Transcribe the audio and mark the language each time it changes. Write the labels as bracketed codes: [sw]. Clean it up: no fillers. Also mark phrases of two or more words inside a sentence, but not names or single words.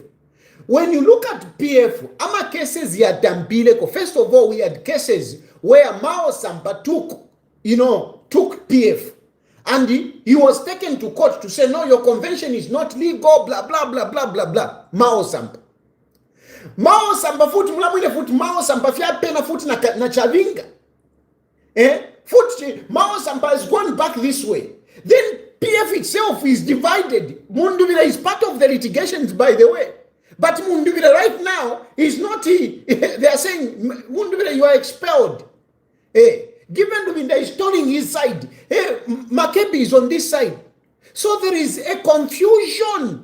[en] When you look at PF, [bem] ama cases ya Dambileko. [en] First of all, we had cases where Mao Sampa took PF. And he was taken to court to say, no, your convention is not legal, blah, blah, blah, blah, blah, blah. [bem] Mao Sampa futi mlamwine futi Mao Sampa fia pena futi na Chavinga. [en] Mao Sampa is going back this way. Then PF itself is divided. Munduvira is part of the litigations, by the way. But Munduvira right now is not. They are saying, Munduvira, you are expelled. Given Lubinda is turning his side. Makebi is on this side. So there is a confusion.